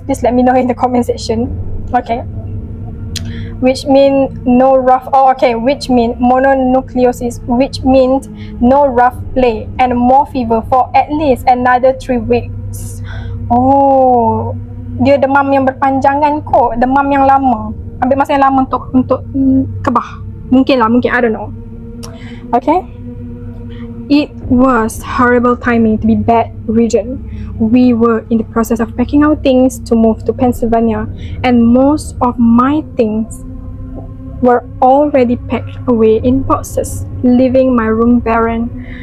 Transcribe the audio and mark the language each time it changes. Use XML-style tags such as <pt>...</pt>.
<en>Please let me know in the comment section. Okay. Which mean no rough. Which mean mononucleosis, which means no rough play and more fever for at least another 3 weeks.</en> <ms>Oh, dia demam yang berpanjangan kot, demam yang lama. Ambil masa yang lama untuk kebah. Mungkin,</ms> <en>I don't know. Okay. It was horrible timing to be bedridden. We were in the process of packing our things to move to Pennsylvania, and most of my things were already packed away in boxes, leaving my room barren.</en>